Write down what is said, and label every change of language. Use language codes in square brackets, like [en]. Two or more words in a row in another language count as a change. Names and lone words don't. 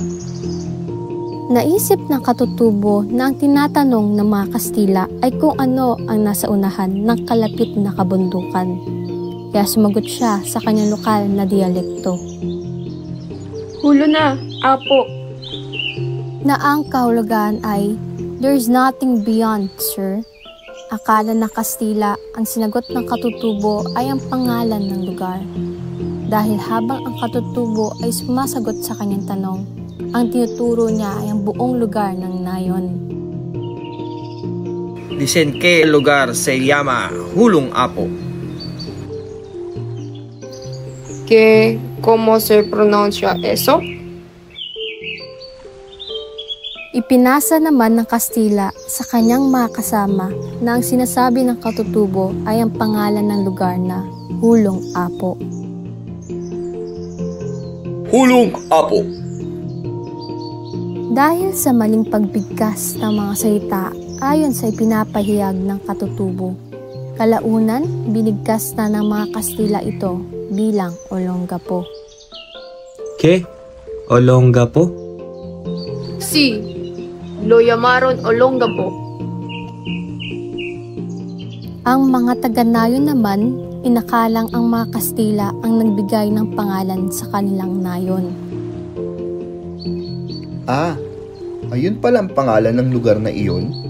[tl] Naisip ng katutubo na ang tinatanong ng mga Kastila ay kung ano ang nasa unahan ng kalapit na kabundukan. Kaya sumagot siya sa kanyang lokal na dialekto. Hulo na, Apo. Na ang kahulugan ay, [en] "There's nothing beyond, sir." [tl] Akala ng Kastila ang sinagot ng katutubo ay ang pangalan ng lugar. Dahil habang ang katutubo ay sumasagot sa kanyang tanong, ang tinuturo niya ay ang buong lugar ng nayon. [es] Dicen que el lugar se llama Hulong Apo. ¿Cómo se pronuncia eso? [tl] Ipinasa naman ng Kastila sa kanyang mga kasama na ang sinasabi ng katutubo ay ang pangalan ng lugar na Hulong Apo. Hulong Apo. Dahil sa maling pagbigkas ng mga salita ayon sa ipinapahayag ng katutubo, kalaunan binigkas na ng mga Kastila ito bilang Olongapo. [es] ¿Qué? ¿Olongapo? Sí, lo llamaron Olongapo. [tl] Ang mga taga-nayon naman, inakalang ang mga Kastila ang nagbigay ng pangalan sa kanilang nayon. Ayun pala ang pangalan ng lugar na iyon?